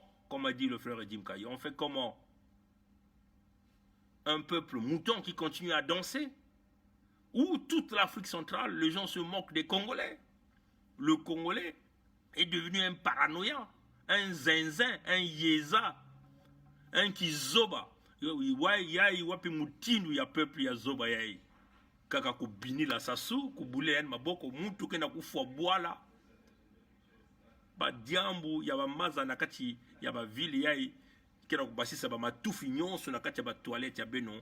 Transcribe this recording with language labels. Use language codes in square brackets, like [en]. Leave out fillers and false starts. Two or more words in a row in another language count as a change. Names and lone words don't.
[fr] Comme a dit le frère Jim Carrey, on fait comment? Un peuple mouton qui continue à danser? Ou toute l'Afrique centrale, les gens se moquent des Congolais. Le Congolais est devenu un paranoïa, un zinzin, un yéza, un kizoba. [ktu] Yai wapi mutinu ya peuple ya zoba yai. Kaka kubini la sasu, kubule yan maboko, mutu kena kufwa boala. Ba diambu ya ba maza na kati ya ba vili yai, kena kubasisa ba matufi nyonso na kati ya ba toilette ya beno.